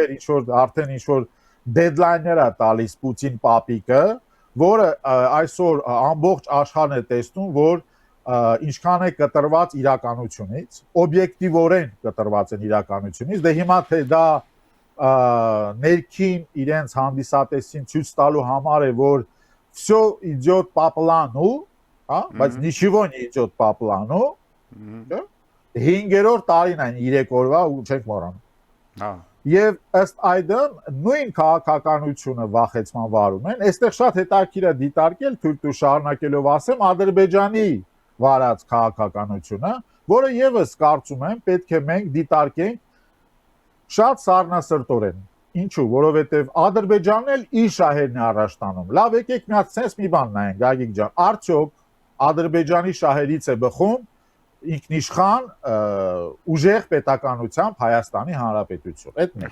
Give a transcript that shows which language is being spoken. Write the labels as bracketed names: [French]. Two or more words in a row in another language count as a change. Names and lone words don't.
[Armenian] ինչ-որ արդեն ինչ-որ դեդլայններ է տալիս Պուտին պապիկը, որը այսօր ամբողջ աշխարհն է տեսնում, որ ինչքան է կտրված իրականությունից, օբյեկտիվորեն կտրված են իրականությունից, դե հիմա թե դա ներքին իրենց հանդիսատեսին ցույց տալու համար է, որ [Russian] всё идёт по плану, [Armenian] հա, բայց [Russian] ничего не идёт по плану, [Armenian] 5-րդ տարին այն 3 օրվա ու չենք մոռանում Հա Եվ ըստ այդմ նույն քաղաքականությունը վախեցման վարում են, այստեղ շատ հետաքրքիր է դիտարկել թույլ շարունակելով ասեմ Ադրբեջանի վարած քաղաքականությունը, որը եւս կարծում եմ պետք է մենք դիտարկենք շատ սառնասրտորեն։ Ինչու, որովհետեւ Ադրբեջանն էլ իր շահերն է առաջ տանում։ Լավ, եկեք մի հատ sense մի բան նայենք, Գագիկ ջան, արդյոք Ադրբեջանի շահերից է բխում ինքնիշխան ուժեղ պետականությամբ Հայաստանի Հանրապետություն։ Այդ մեկ։